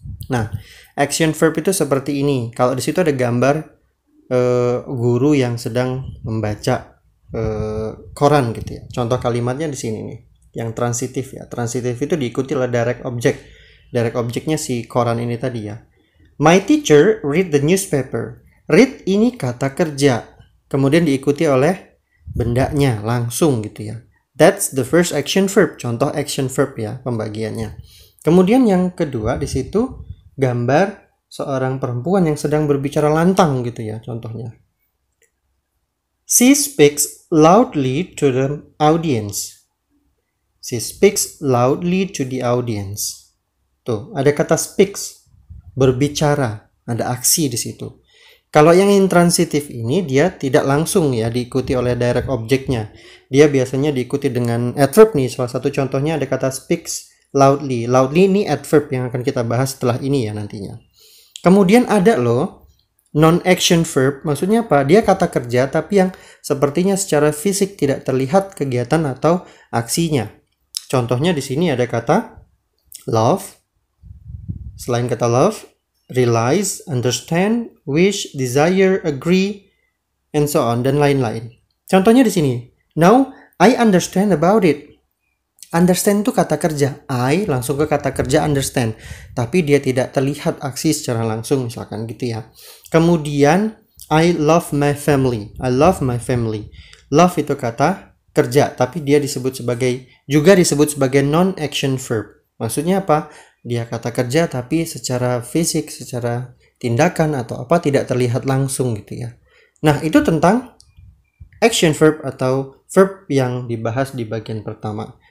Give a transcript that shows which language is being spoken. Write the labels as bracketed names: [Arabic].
[Indonesian] Nah, action verb itu seperti ini. Kalau di situ ada gambar guru yang sedang membaca koran gitu ya. Contoh kalimatnya di sini nih, yang transitif ya. Transitif itu diikuti oleh direct object. Direct objectnya si koran ini tadi ya. [English] My teacher read the newspaper. [Indonesian] Read ini kata kerja, kemudian diikuti oleh bendanya langsung gitu ya. [English] That's the first action verb. [Indonesian] Contoh action verb ya pembagiannya. Kemudian yang kedua di situ gambar seorang perempuan yang sedang berbicara lantang gitu ya contohnya. [English] She speaks loudly to the audience. She speaks loudly to the audience. [Indonesian] Tuh, ada kata speaks, berbicara, ada aksi di situ. Kalau yang intransitif ini dia tidak langsung ya diikuti oleh direct objectnya. Dia biasanya diikuti dengan adverb nih. Salah satu contohnya ada kata speaks loudly. Loudly ini adverb yang akan kita bahas setelah ini ya nantinya. Kemudian ada loh non-action verb, maksudnya apa? Dia kata kerja tapi yang sepertinya secara fisik tidak terlihat kegiatan atau aksinya. Contohnya di sini ada kata love. Selain kata love, realize, understand, wish, desire, agree, [English] and so on [Indonesian] dan lain-lain. Contohnya di sini. [English] Now, I understand about it. [Indonesian] Understand itu kata kerja. I langsung ke kata kerja understand. Tapi dia tidak terlihat aksi secara langsung misalkan gitu ya. Kemudian [English] I love my family. I love my family. [Indonesian] Love itu kata kerja, tapi dia juga disebut sebagai non-action verb. Maksudnya apa? Dia kata kerja tapi secara fisik, secara tindakan atau apa tidak terlihat langsung gitu ya. Nah, itu tentang action verb atau verb yang dibahas di bagian pertama.